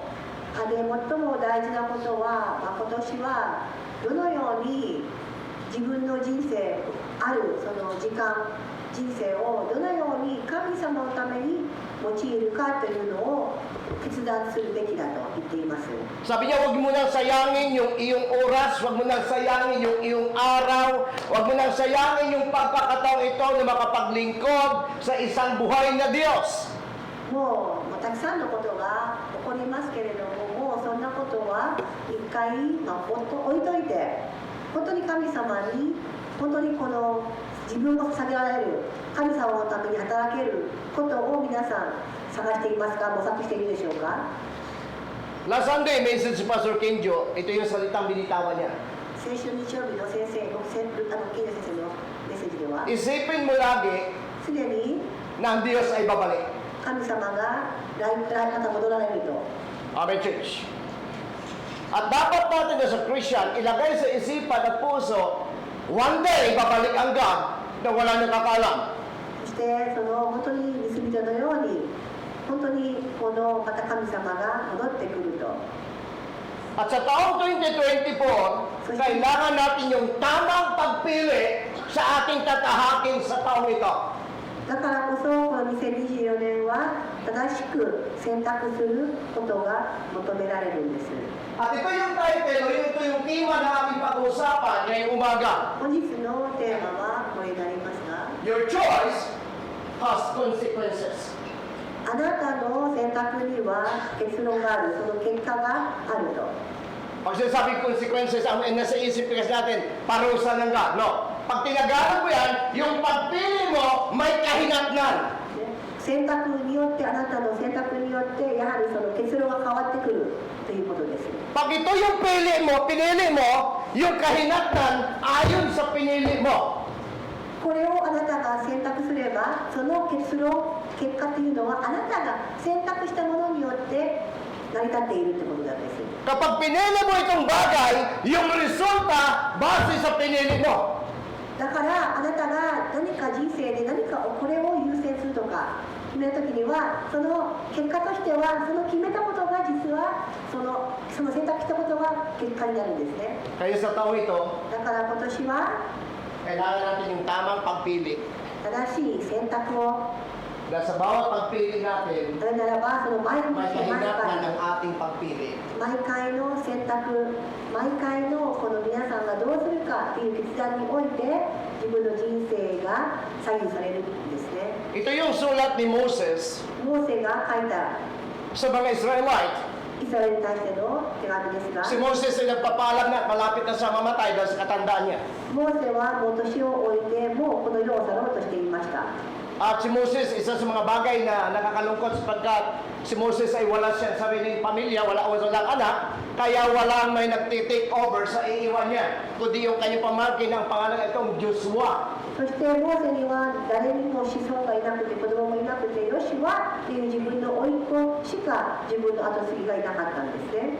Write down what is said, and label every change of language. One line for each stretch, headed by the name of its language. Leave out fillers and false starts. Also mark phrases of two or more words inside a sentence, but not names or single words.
Japanese: で、最も大事なことは、今年はどのように自分の人生あるその時間、人生をどのように神様のために用いるかというのを決断するべきだと言っています。
Filipino: Sabi niya, huwag mo nang sayangin yung iyong oras, huwag mo nang sayangin yung iyong araw, huwag mo nang sayangin yung pagkakataong ito na makapaglingkod sa isang buhay na Diyos.
Japanese: もうたくさんのことが起こりますけれども、もうそんなことは一回、置いといて、本当に神様に、本当にこの自分を捧げられる、神様のために働けることを皆さん探していますか、模索しているでしょうか。
English: Last Sunday,
Filipino: message si Pastor Kenjo, ito yung salitang binitawan niya.
Japanese: 先週日曜日の先生、金田先生のメッセージでは、
Filipino: Isipin mo lagi
Japanese: すでに
Filipino: na ang Diyos ay babalik.
Japanese: 神様がまた戻られると。
English: Amen, church.
Filipino: At dapat natin
English: as a Christian,
Filipino: ilagay sa isipan at puso,
English: one day,
Filipino: babalik ang God na wala nakakaalam.
Japanese: そしてその本当にミスビトのように本当にこのまた神様が戻ってくると。
Filipino: At sa taong 2024, kailangan natin yung tamang pagpili sa ating tatahakin sa taong ito.
Japanese: だからこそこの2024年は正しく選択することが求められるんです。
Filipino: At ito yung title, ito yung tema na ating pag-uusapan ngayong umaga.
Japanese: 本日のテーマはこれになりますが、
English: Your choice has consequences.
Japanese: あなたの選択には結論がある、その結果があると。
Filipino: Pag sinasabing consequences, ang nasa isip kasi natin, parusa ng God. No. Pag tinagalan mo yan, yung pagpili mo, may kahinatnan.
Japanese: 選択によってあなたの選択によってやはりその結論が変わってくるということです。
Filipino: Pag ito yung pinili mo, yung kahinatnan ayon sa pinili mo.
Japanese: これをあなたが選択すればその結果というのはあなたが選択したものによって成り立っているということなんです。
Filipino: Kapag pinili mo itong bagay, yung resulta base sa pinili mo.
Japanese: だからあなたが何か人生で何かこれを優先するとか決めた時にはその結果としてはその決めたことが実はその選択したことが結果になるんですね。
Filipino: Kaya sa taong ito,
Japanese: だから今年は
Filipino: kailangan natin yung tamang pagpili.
Japanese: 正しい選択を
Filipino: Dahil sa bawat pagpili natin,
Japanese: なぜならばその毎日
Filipino: may
Japanese: 毎
Filipino: kahinatnan
Japanese: 回
Filipino: ng ating pagpili.
Japanese: 毎回の選択、毎回のこの皆さんがどうするかという決断において自分の人生が左右されるんですね。
Filipino: Ito yung sulat ni Moses
Japanese: モーセが書いた
Filipino: sa mga Israelite.
Japanese: イスラエルに対しての手紙ですが、
Filipino: Si Moses ay nagpapaalam na malapit na siya mamatay dahil sa katandaan niya.
Japanese: モーセはもう年を置いてもうこの世を去ろうとしていました。
Filipino: At si Moses, isa sa mga bagay na nakakalungkot sapagkat si Moses ay wala siyang sariling pamilya, walang anak, kaya walang may nagtitake over sa iiwan niya, kundi yung kanyang pamangkin ang pangalan itong Joshua.
Japanese: そしてモーセには誰にも子孫がいなくて子供もいなくてヨシュアという自分の甥っ子しか自分の後継ぎがいなかったんですね。